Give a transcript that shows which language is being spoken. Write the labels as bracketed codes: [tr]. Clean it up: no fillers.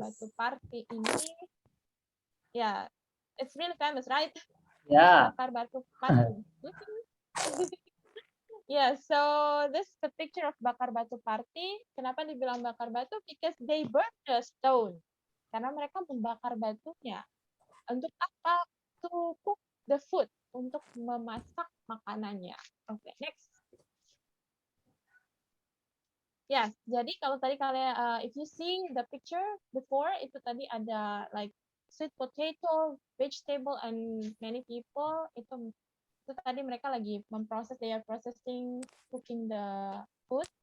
[en] batu party ini, yeah, it's really famous, right? Yeah. Bakar batu party. Yeah, so this is the picture of bakar batu party. [id] Kenapa dibilang bakar batu? [en] Because they burn the stone. [id] Karena mereka membakar batunya. Untuk apa? [en] To cook the food. [id] Untuk memasak makanannya. [en] Okay, next. Yes, [id] jadi kalau tadi kalian, [en] if you see the picture before, [id] itu tadi ada [en] like sweet potato, vegetable, and many people. [id] Itu tadi mereka lagi memproses, [en] they are processing, cooking the food.